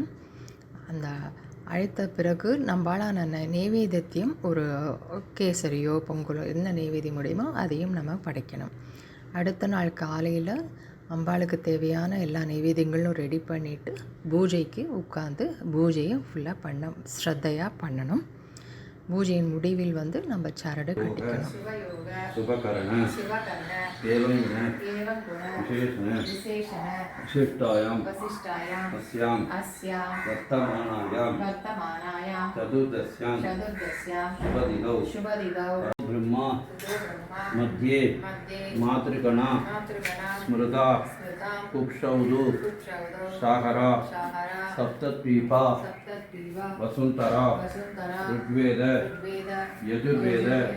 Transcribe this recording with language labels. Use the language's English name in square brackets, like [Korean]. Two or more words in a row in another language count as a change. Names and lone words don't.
[Tamil] அந்த அழைத்த பிறகு நம்மளான நெய்வேத்தியம் ஒரு கேசரியோ பொங்கலோ என்ன நெய்வேத்தியம் முடியுமோ அதையும் நம்ம படைக்கணும். அடுத்த நாள் காலையில் அம்பாளுக்கு தேவையான எல்லா நெய்வேத்தியங்களும் ரெடி பண்ணிவிட்டு பூஜைக்கு உட்காந்து பூஜையை ஃபுல்லாக ஸ்ரத்தையாக பண்ணணும். பூஜையின் முடிவில் நம்ம சரடு கட்டிக்கணும். [Sanskrit] ब्रह्मा मध्ये मातृगणा स्मृता कुक्षौदु सागरा सप्तद्वीपा वसुंधरा ऋग्वेद यजुर्वेद